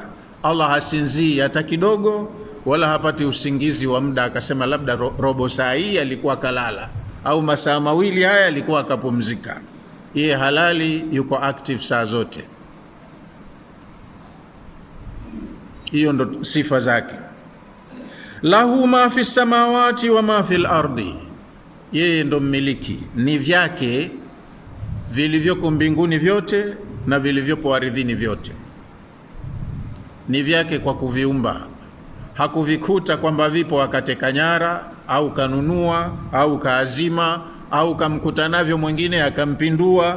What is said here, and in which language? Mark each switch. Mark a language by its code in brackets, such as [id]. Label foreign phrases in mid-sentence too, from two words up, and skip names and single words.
[sw] Allah hasinzii hata kidogo, wala hapati usingizi wa muda akasema labda robo saa hii alikuwa kalala au masaa mawili haya alikuwa akapumzika. Yeye halali, yuko active saa zote. Hiyo ndo sifa zake. [ar] له ما في السماوات وما في الأرض, [sw] yeye ndo mmiliki, ni vyake vilivyoko mbinguni vyote na vilivyopo ardhini vyote. Ni vyake kwa kuviumba, hakuvikuta kwamba vipo akateka nyara au kanunua au kaazima au kamkuta navyo mwingine akampindua.